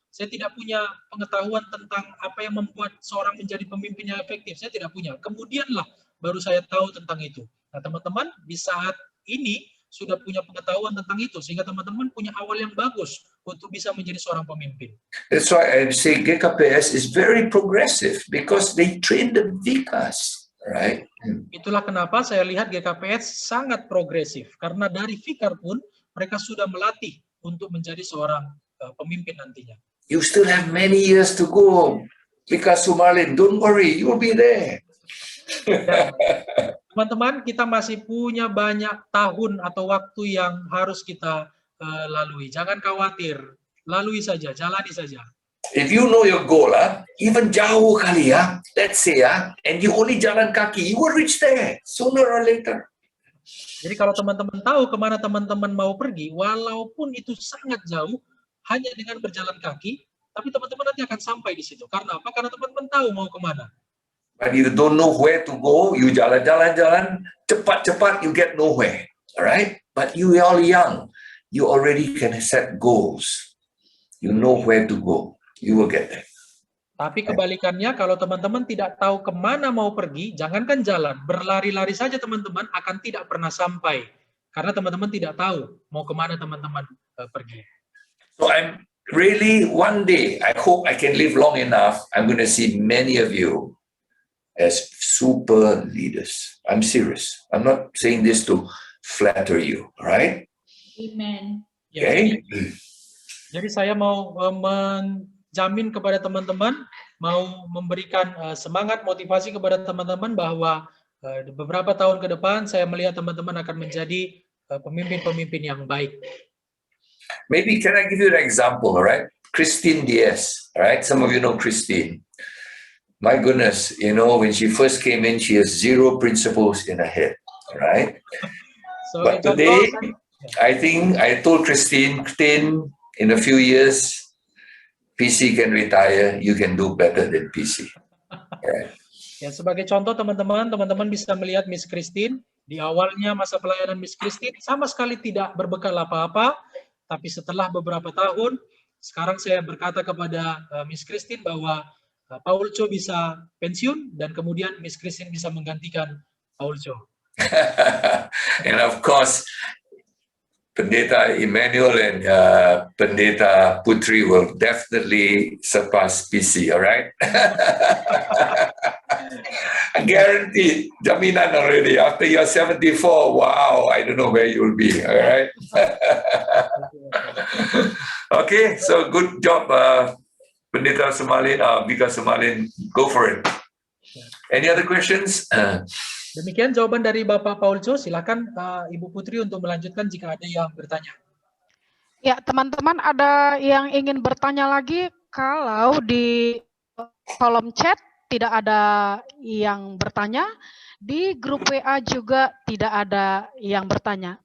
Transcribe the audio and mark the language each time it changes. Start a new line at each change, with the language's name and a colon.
Indonesian: Saya tidak punya pengetahuan tentang apa yang membuat seorang menjadi pemimpin yang efektif. Saya tidak punya. Kemudianlah baru saya tahu tentang itu. Nah, teman-teman di saat ini sudah punya pengetahuan tentang itu, sehingga teman-teman punya awal yang bagus untuk bisa menjadi seorang pemimpin.
English: That's why I say GKPS is very progressive because they train the Vikas. Right.
Indonesian: Itulah kenapa saya lihat GKPS sangat progresif, karena dari Fikar pun mereka sudah melatih untuk menjadi seorang pemimpin nantinya.
English: You still have many years to go, Vikas Sumarlin. Don't worry, you will be there.
Indonesian: Teman-teman, kita masih punya banyak tahun atau waktu yang harus kita lalui. Jangan khawatir, lalui saja, jalani saja.
English: If you know your goal, even
Indonesian: jauh kali
English: let's say and you only
Indonesian: jalan kaki,
English: you will reach there sooner or later.
Indonesian: Jadi kalau teman-teman tahu kemana teman-teman mau pergi, walaupun itu sangat jauh, hanya dengan berjalan kaki, tapi teman-teman nanti akan sampai di situ. Karena apa? Karena teman-teman tahu mau kemana.
English: But you don't know where to go, you
Indonesian: jalan-jalan, cepat-cepat,
English: you get nowhere. All right? But you are young, you already can set goals. You know where to go. You will get there.
Indonesian: Tapi kebalikannya, kalau teman-teman tidak tahu kemana mau pergi, jangankan jalan, berlari-lari saja teman-teman akan tidak pernah sampai. Karena teman-teman tidak tahu mau kemana teman-teman pergi.
English: So I'm really, one day, I hope I can live long enough, I'm going to see many of you as super leaders. I'm serious. I'm not saying this to flatter you, right? Amen. Okay?
Indonesian: Jadi saya mau menjamin kepada teman-teman, mau memberikan semangat, motivasi kepada teman-teman bahwa beberapa tahun ke depan saya melihat teman-teman akan menjadi pemimpin-pemimpin yang baik.
English: Maybe can I give you an example, all right? Christine Diaz, all right? Some of you know Christine. My goodness, you know, when she first came in, she has 0 principles in her head, all right? So, but today, I think I told Christine, in a few years, PC can retire, you can do better than PC. Right.
Indonesian: Ya, sebagai contoh teman-teman bisa melihat Miss Christine, di awalnya masa pelayanan Miss Christine sama sekali tidak berbekal apa-apa, tapi setelah beberapa tahun, sekarang saya berkata kepada Miss Christine bahwa Paul Cho bisa pensiun, dan kemudian Miss Christine bisa menggantikan Paul Cho.
English: And of course, Pendeta Emmanuel and Pendeta Putri will definitely surpass PC, all right? I guarantee, jaminan already. After you're 74, wow, I don't know where you will be, all right? Okay, so good job, Pendeta Sumarlin, Vika Sumarlin, go for it. Any other questions?
Indonesian: Demikian jawaban dari Bapak Paul Cho. Silakan Ibu Putri untuk melanjutkan jika ada yang bertanya. Ya, teman-teman ada yang ingin bertanya lagi, kalau di kolom chat tidak ada yang bertanya. Di grup WA juga tidak ada yang bertanya.